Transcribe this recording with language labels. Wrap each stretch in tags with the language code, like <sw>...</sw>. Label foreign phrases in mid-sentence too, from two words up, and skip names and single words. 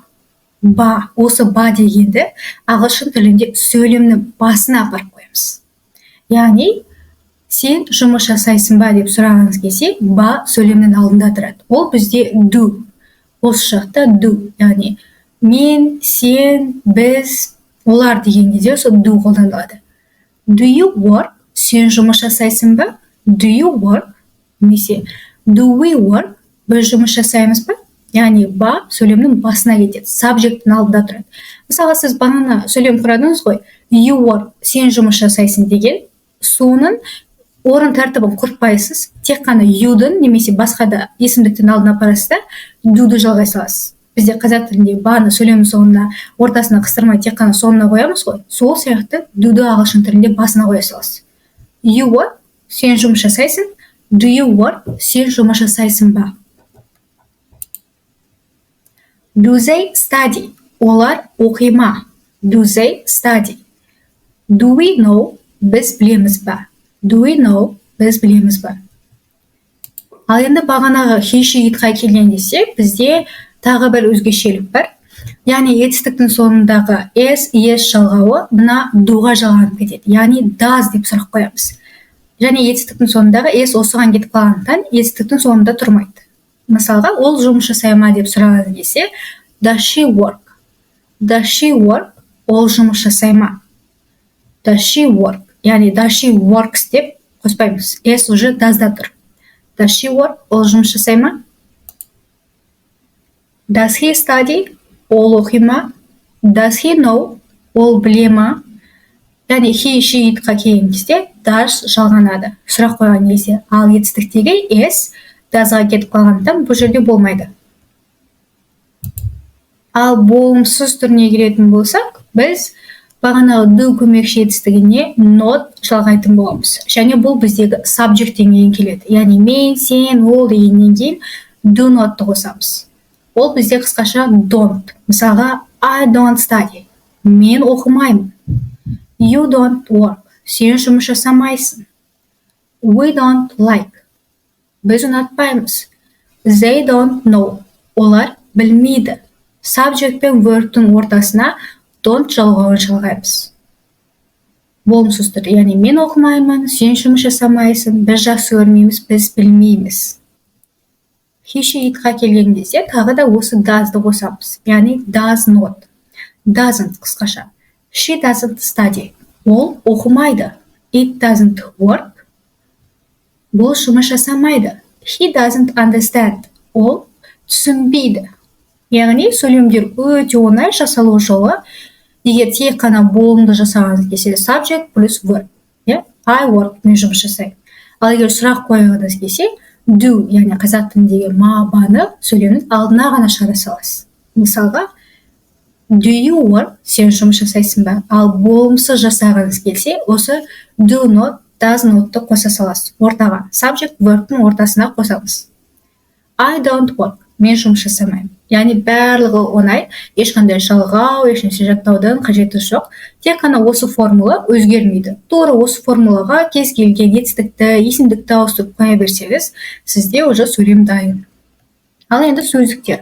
<kk>Ба, осы ба дегенді ағылшын тілінде сөйлемнің басына апарып қоямыз. Яғни, сен жұмыс жасайсың ба деп сұрағыңыз келсе, ба сөйлемнің алдында тұрады. Ол бізде do. Осы жақта do. Яғни, мен, сен, біз, олар деген кезде сол do қолданылады.</kk> <en>Do you work?</en> <kk>Сен жұмыс жасайсың ба?</kk> <en>Do you work? Немесе do we work?</en> <kk>Біз жұмыс жасаймыз ба? Яғни, ба сөйлемнің басына кетеді. Subject'ің алдында тұрады. Мысалы, сіз банана сөйлем құрадыңыз ғой.</kk> <en>You work?</en> <kk>Сен жұмыс жасайсың деген соның орын тәртібін құртпайсыз, тек қана you'дың немесе басқа да есімдіктің алдына апарасыз да, do'ды жалғай саласыз. Бізде қазақ тілінде баны сөйлем соңына, ортасына қыстырмай тек қана соңына қоямыз ғой. Сол сияқты do'ды ағылшын тілінде басына қоя саласыз.</kk> <en>You work?</en> <kk>Сен жұмыс жасайсың.</kk> <en>Do you work?</en> <kk>Сен жұмыс жасайсың ба?</kk> <en>Do they study?</en> <kk>Олар оқи ма?</kk> <en>Do they study? Do we know?</en> <kk>Біз білеміз ба?</kk> <en>Do we know?</en> <kk>Біз білеміз ба? Ал енді бағанағы</kk> <en>he, she,</en> <kk>itқа келген десе, бізде тағы бір өзгешелік бар. Яғни етістіктің соңындағы s, es жалғауы мына doға жалғанып кетеді. Яғни does деп сұрақ қоямыз. Және етістіктің соңындағы s осыған кетіп қалғандықтан етістіктің соңында тұрмайды. Мысалға, ол жұмыс жасай ма деп сұраған десе,</kk> <en>does she work? Does she work?</en> <kk>Ол жұмыс жасай ма?</kk> <en>Does she work? Яғни does she works</en> <kk>деп қоспаймыз. S уже does-да тұр.</kk> <en>Does she work?</en> <kk>Ол жұмыс жасай ма?</kk> <en>Does he study?</en> <kk>Ол оқи ма?</kk> <en>Does he know?</en> <kk>Ол біле ма? Яғни</kk> <en>he, she,</en> <kk>itқа келген кезде does жалғанады. Сұрақ қойған кезде. Ал етістіктегі S does-ға кетіп қалғандықтан бұл жерде болмайды. Ал болымсыз түріне келетін болсақ, біз бағанағы do көмекші етістігіне not жалғайтын боламыз. Және бұл біздегі subject деңгейін келеді. Яғни мен, сен, ол дегеннен кейін</kk> <en>do not'ты</en> <kk>қосамыз. Ол бізде қысқаша don't. Мысалға,</kk> <en>I don't study.</en> <kk>Мен оқымаймын.</kk> <en>You don't work.</en> <kk>Сен жұмыс жасамайсың.</kk> <en>We don't like.</en> <kk>Біз ұнатпаймыз.</kk> <en>They don't know.</en> <kk>Олар білмейді. Subject пен verb'тің ортасына don't жалғауын жалғаймыз. Болымсыз түрде, яғни мен оқымаймын, сен жұмыс жасамайсың, біз жақсы көрмейміз, біз білмейміз.</kk> <en>He, she,</en> <kk>itқа келген кезде тағы да осы does'ды қосамыз.</kk> <en>Яғни does not. Doesn't қысқаша. She doesn't study.</en> <kk>Ол оқымайды.</kk> <en>It doesn't work.</en> <kk>Бұл жұмыс жасамайды.</kk> <en>He doesn't understand.</en> <kk>Ол түсінбейді. Яғни сөйлемдер өте оңай жасалу жолы. Егер тек қана болымды жасағыңыз келсе, subject плюс verb.</kk> <en>I work,</en> <kk>мен жұмыс жасаймын. Ал егер сұрақ қойғыңыз келсе, do, яғни қазақ тіліндегі ма-баны сөйлемнің алдына ғана шығара саласыз. Мысалға,</kk> <en>do you work?</en> <kk>Сен жұмыс жасайсың ба? Ал болымсыз жасағыңыз келсе, осы</kk> <en>do not, does not-ты</en> <kk>қоса саласыз. Ортаға,</kk> <en>subject, verb-тің</en> <kk>ортасына қосамыз.</kk> <en>I don't work.</en> <kk>мен жұмыс жасамаймын. Яғни барлығы оңай, ешқандай жалғау, ешнәрсе жаттаудың қажеті жоқ. Тек қана осы формула өзгермейді. Тура осы формулаға кез келген етістікті, есімдікті ауыстырып қоя берсеңіз, сізде уже сөйлем дайын. Ал енді сөздіктер.</kk>